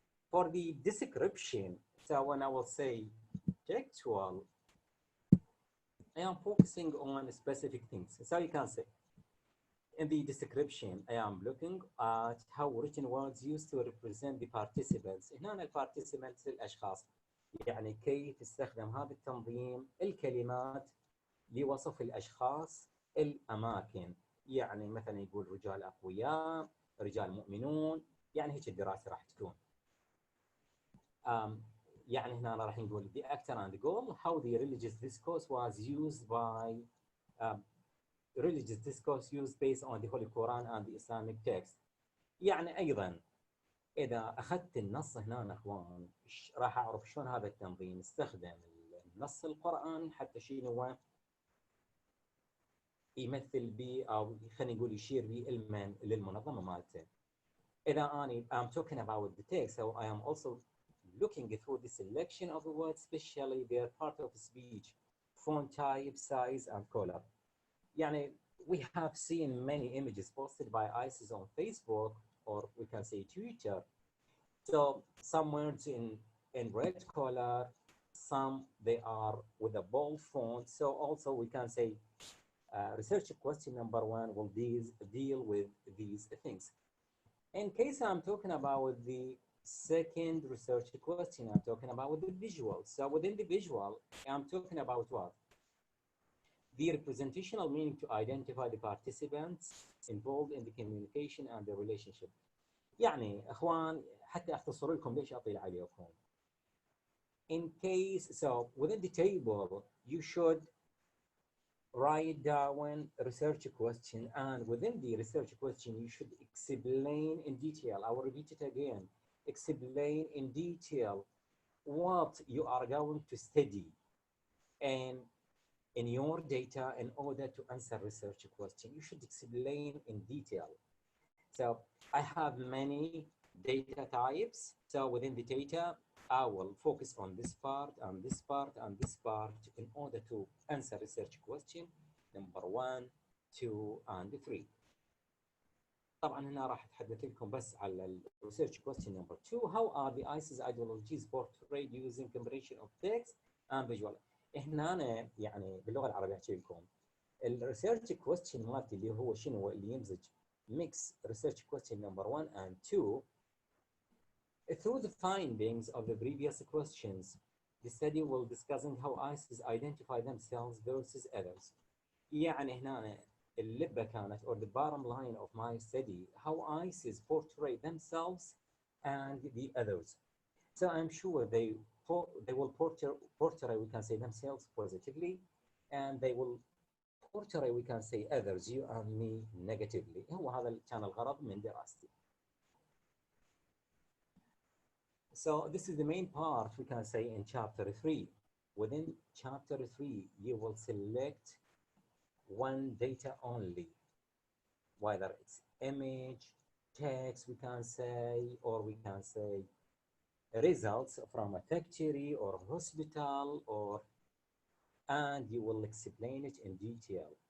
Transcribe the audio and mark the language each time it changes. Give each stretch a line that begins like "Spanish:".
English: For the description, so when I will say textual, I am focusing on specific things. So you can say, in the description, I am looking at how written words used to represent the participants.
Arabic: هنا البارتيسيبنتس الأشخاص. يعني كيف استخدم هذا التنظيم الكلمات لوصف الأشخاص الأماكن. يعني مثلا يقول رجال أقوياء، رجال مؤمنون، يعني هيك الدراسة راح تكون. يعني هنا راح نقول
English: the actor and the goal, how the religious discourse was used by religious discourse used based on the Holy Quran and the Islamic text.
Arabic: يعني أيضا إذا أخذت النص هنا أخوان راح أعرف شلون هذا التنظيم استخدم النص القرآني حتى شنو يمثل به أو خلينا نقول يشير به للمنظمة مالته. إذا أنا
English: I'm talking about the text, so I am also looking through the selection of the words, especially their part of speech, font type, size, and color.
Arabic: يعني
English: we have seen many images posted by ISIS on Facebook, or we can say Twitter. So some words in red color, some they are with a bold font. So also we can say research question number 1 will deal with these things. In case I'm talking about the second research question, I'm talking about the visual. So within the visual, I'm talking about what? The representational meaning to identify the participants involved in the communication and the relationship.
Arabic: يعني اخوان حتى اختصر لكم ليش اطيل عليكم.
English: In case, so within the table, you should write down a research question, and within the research question, you should explain in detail. I will repeat it again. Explain in detail what you are going to study and in your data in order to answer research question. You should explain in detail. So I have many data types. So within the data, I will focus on this part and this part and this part in order to answer research question number 1, 2, and 3.
Arabic: طبعا هنا راح اتحدث لكم بس على
English: research question number 2. How are the ISIS ideologies portrayed using combination of text and visual?
Arabic: هنا أنا يعني باللغة العربية أحكي لكم الريسيرش كويستشن مالتي اللي هو شنو اللي يمزج
English: mix research question number 1 and 2. Through the findings of the previous questions, the study will discussing how ISIS identify themselves versus others.
Arabic: يعني هنا اللبة كانت
English: or the bottom line of my study, how ISIS portray themselves and the others. So I'm sure they will portray, we can say, themselves positively, and they will portray, we can say, others, you and me, negatively.
Arabic: هو هذا كان الغرض من دراستي.
English: So this is the main part, we can say, in chapter 3. Within chapter 3, you will select one data only, whether it's image, text, we can say, or we can say results from a factory or hospital, or and you will explain it in detail.